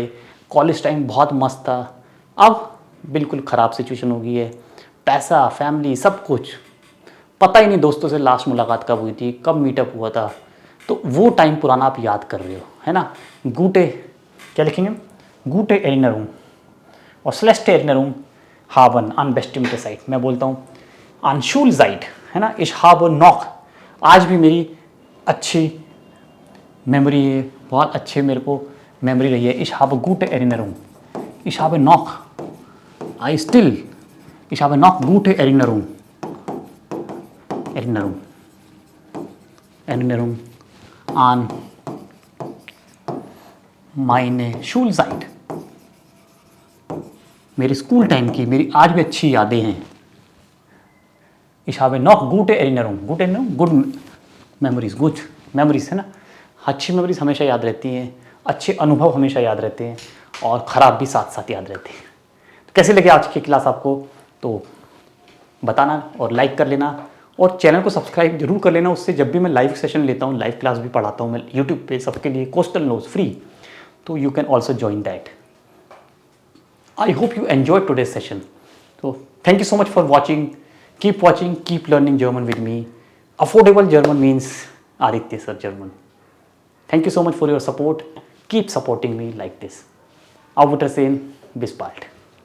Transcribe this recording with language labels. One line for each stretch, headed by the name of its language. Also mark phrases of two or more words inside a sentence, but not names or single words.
English: college time
Hindi: बहुत मस्त था, अब बिल्कुल ख़राब सिचुएशन हो गई है, पैसा, फैमिली, सब कुछ, पता ही नहीं दोस्तों से लास्ट मुलाकात कब हुई थी, कब मीटअप हुआ था। तो वो टाइम पुराना आप याद कर रहे हो, है ना। गूटे क्या लिखेंगे,
German: gute Erinnerung
Hindi: और
German: schlechte Erinnerung haben an bestimmte Zeit.
Hindi: मैं बोलता हूँ
German: an Schulzeit,
Hindi: है ना.
German: Ich habe noch,
Hindi: आज भी मेरी अच्छी मेमोरी है, बहुत अच्छी मेरे को मेमोरी रही है.
German: Ich habe gute Erinnerung. Ich habe noch,
English: I still,
German: ich habe noch gute Erinnerung. Erinnerung an meine Schulzeit.
Hindi: मेरी
English: school time
Hindi: की मेरी आज भी अच्छी यादें हैं.
German: Ich habe noch gute Erinnerung. Gute Erinnerung,
English: good memories, good memories
Hindi: है ना. अच्छी मेमोरीज हमेशा याद रहती हैं, अच्छे अनुभव हमेशा याद रहते हैं और ख़राब भी साथ साथ याद रहते हैं. तो कैसे लगे आज की क्लास आपको, तो बताना और लाइक कर लेना और चैनल को सब्सक्राइब जरूर कर लेना. उससे जब भी मैं
English: live session
Hindi: लेता हूँ,
English: live class
Hindi: भी पढ़ाता हूँ मैं यूट्यूब पे सबके लिए, कोस्टल नोज फ्री, तो
English: you can also join that. I hope you enjoyed today's session. So thank you so much for watching. Keep watching, keep learning German with me. Affordable German means Aditya Sir German. Thank you so much for your support. Keep supporting me like this.
German: Auf Wiedersehen. Bis bald.